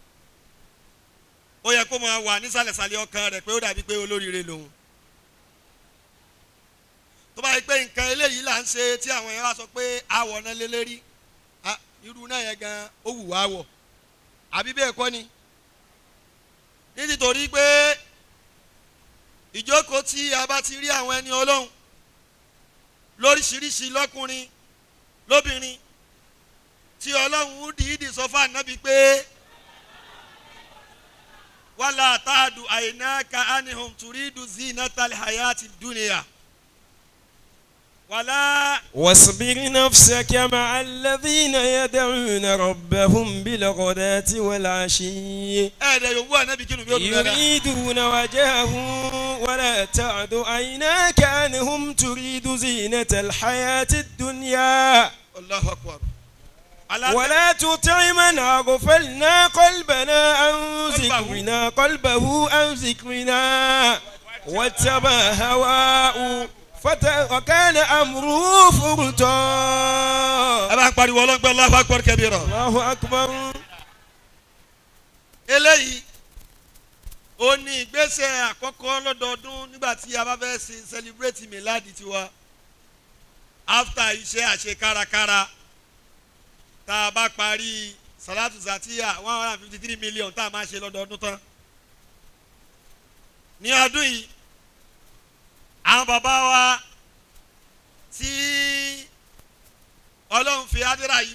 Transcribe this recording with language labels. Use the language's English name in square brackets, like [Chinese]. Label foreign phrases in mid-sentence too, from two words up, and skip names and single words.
[Yoruba] ó yẹ kó máa wà nísàlẹ̀sàlẹ̀ ọkàn rẹ̀ pé ó dàbí pé olóríire lòun tó bá yẹ pé nǹkan eléyìí là ń ṣe tí àwọn yẹn wá sọ pé àwọ̀ náà lé lérí irú náà yẹn gan ó wù wá wọ̀ àbí bẹ́ẹ̀ kọ́ ni nítorí pé ìjókòó tí a bá ti rí àwọn ẹni Ọlọ́run lóríṣiríṣi lọ́kùnrin lóbìnrin tí Ọlọ́run dìídì sọ fún ànábì pé [Arabic] ولا تعد عيناك عنهم تريد زينة الحياة الدنيا ولا واصبر نفسك مع الذين يدعون ربهم بالغداة والعشي يريدون وجهه ولا تعد عيناك عنهم تريد زينة الحياة الدنيا الله أكبر ولا تطع من أغفلنا قلبه عن ذكرنا واتبع هواه وكان أمره فرطا. الله أكبر كبيرا. الله أكبر. [Yoruba] eléyìí ó ní ìgbésẹ̀ àkọ́kọ́ lọ́dọọdún nígbà tí a bá fẹ́ celebrate miladi tiwa after iṣẹ́ àṣekárakára tá a bá parí salatu zatiya 153 million tá a máa ṣe lọ́dọọdún tán ní ọdún yìí àwọn bàbá wa tí Ọlọ́run fi àdúrà yìí